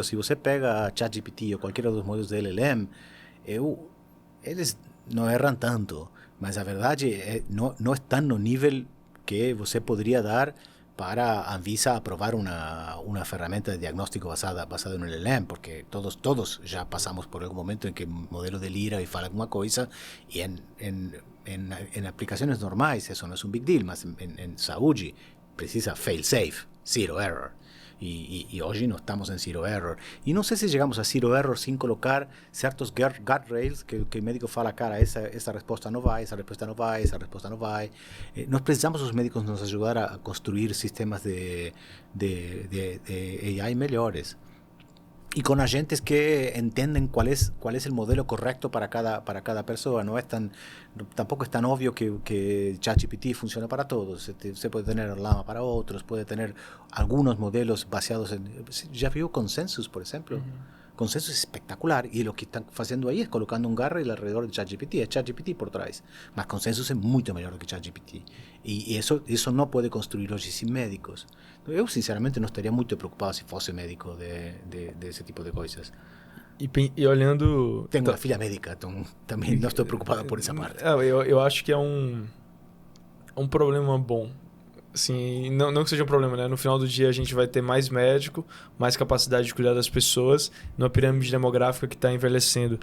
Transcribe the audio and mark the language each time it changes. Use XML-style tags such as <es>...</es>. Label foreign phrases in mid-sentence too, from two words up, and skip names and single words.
<pt>Se você pega a ChatGPT ou qualquer dos modelos de LLM, eles não erram tanto, mas a verdade não estão no nível que você poderia dar para a Anvisa aprovar uma ferramenta de diagnóstico basada no LLM, porque todos já passamos por algum momento em que o modelo delira e fala alguma coisa, e em aplicações normais isso não é um</pt> <en>big deal,</en> <pt>mas em saúde precisa</pt> <en>fail-safe, zero error.</en> <pt>E hoje não estamos em</pt> <en>zero error.</en> <pt>E não sei se chegamos a</pt> <en>zero error</en> <pt>sem colocar certos guardrails que o médico fala, cara, essa resposta não vai, essa resposta não vai, essa resposta não vai. Nós precisamos os médicos nos ajudar a construir sistemas de AI melhores. E com agentes que entendem qual é o modelo correto para cada pessoa.</pt> <es>Tampoco es tan obvio que ChatGPT funciona para todos.</es> <pt>Você pode ter Llama para outros, pode ter algunos modelos baseados en... Já viu Consensus, por exemplo?</pt> <es>Consensus es espectacular, y lo que están haciendo ahí es colocando un guardrail alrededor de ChatGPT, es ChatGPT</es> <pt>por trás,</pt> <es>mas Consensus es mucho mejor que ChatGPT, y eso no puede construir hoy sin médicos.</es> <pt>Eu sinceramente não estaria muito preocupado se fosse médico desse tipo de coisas. E olhando... Tenho uma filha médica, então também não estou preocupado por essa parte. Eu acho que é um problema bom. Assim, não que seja um problema, né? No final do dia a gente vai ter mais médico, mais capacidade de cuidar das pessoas, numa pirâmide demográfica que está envelhecendo.</pt>